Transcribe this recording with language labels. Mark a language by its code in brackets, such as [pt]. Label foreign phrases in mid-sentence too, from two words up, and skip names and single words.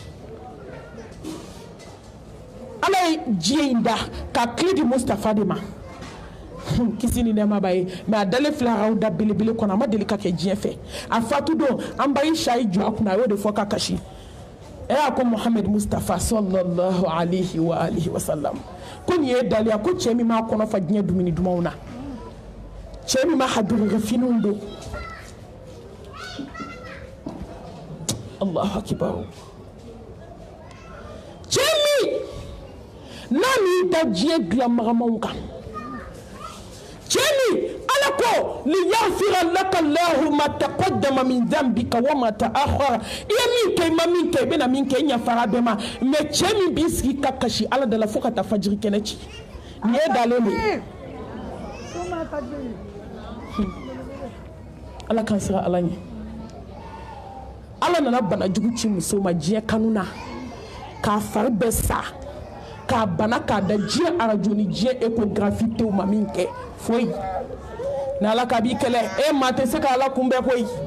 [bm] Ala ye diɲɛ in da k'a tile di Mustafa de ma kisi ni nɛɛma b'a ye mais a dalen filɛ a ka da belebele kɔnɔ a ma deli ka kɛ diɲɛ fɛ a fatu don an ba Aisha ye jɔ a kunna a y'o de fɔ ka kasi a ko Muhammed Mustafa [ar] صلى الله عليه وآله وسلم [bm] ko nin ye daliya ko cɛ min m'a kɔnɔ fa diɲɛ dumuni dumanw na cɛ min ma hadurufiniw don [ar] الله أكبر [bm] cɛ min n'a m'i da diɲɛ dilanmagamanw kan cɛ min Ala ko [ar] ليغفر لك الله ما تقدم من ذنبك وما تأخر [bm] i ye min kɛ i ma min kɛ i bɛna min kɛ i ɲafara bɛɛ ma mais cɛ min b'i sigi ka kasi Ala da la fo ka taa fajiri kɛnɛ ci nin ye dalen de ye Ala k'an siran Ala ɲɛ Ala nana bana jugu ci muso ma diɲɛ kanu na k'a fari bɛɛ sa k'a bana k'a da diɲɛ arajo ni diɲɛ échographie tɛw ma min kɛ foyi ni Ala ka b'i kɛlɛ maa tɛ se ka Ala kunbɛn koyi